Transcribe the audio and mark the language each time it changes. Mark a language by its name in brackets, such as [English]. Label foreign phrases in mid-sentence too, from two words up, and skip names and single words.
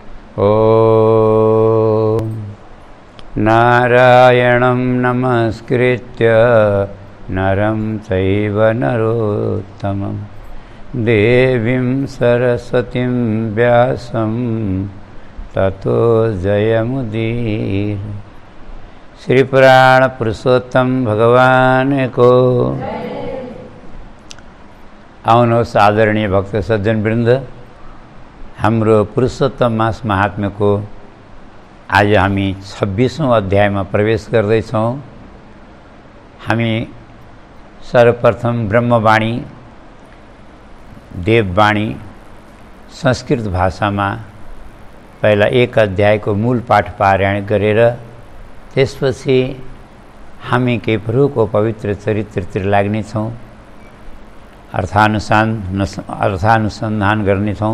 [Sanskrit] ॐ नारायणं नमस्कृत्य नरं चैव नरोत्तमं देवीं सरस्वतीं व्यासं ततो जयमुदीरये। [Nepali] श्री पुराण पुरुषोत्तम भगवान को आउनुहोस् आदरणीय भक्त सज्जन वृन्द, हाम्रो पुरुषोत्तम मास महात्म्य को आज हामी 26औं अध्यायमा प्रवेश गर्दैछौँ। हामी सर्वप्रथम ब्रह्मवाणी देववाणी संस्कृत भाषामा पहिला एक अध्यायको मूल पाठ पारायण गरेर त्यसपछि हामी केही प्रभुको पवित्र चरित्रतिर लाग्नेछौँ, अर्थानुसन्धान गर्नेछौँ।